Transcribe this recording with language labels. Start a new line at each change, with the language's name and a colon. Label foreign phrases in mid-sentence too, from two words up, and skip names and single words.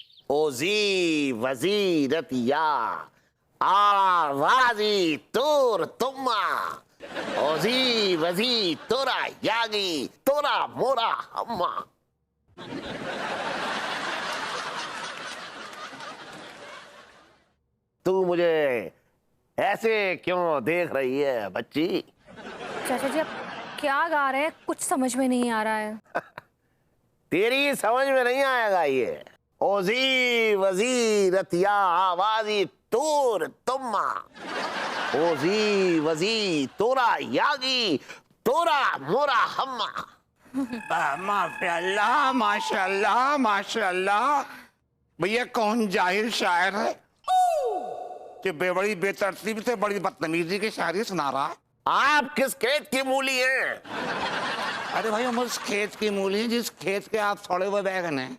Hindi: ओजी वजीरतिया आवाजी तोर तुम्मा ओजी वजी तोरा यागी तोरा मोरा हम्मा। तू मुझे ऐसे क्यों देख रही है बच्ची? चाचा जी आप क्या गा रहे हैं, कुछ समझ में नहीं आ रहा है। तेरी समझ में नहीं आएगा ये। ओजी वजी रतिया आवाजी तोर तुम्मा ओजी वजी तोरा यागी तोरा मोरा हम्मा।
Arabic: माशाल्लाह माशाल्लाह माशाल्लाह।
Hindi: भैया कौन जाहिर शायर है कि बड़ी बेतरतीब से बड़ी बदतमीजी की शायरी सुना रहा है? आप किस खेत की मूली हैं? अरे भाई हम उस खेत की मूली हैं जिस खेत के आप छोड़े हुए बैगन हैं।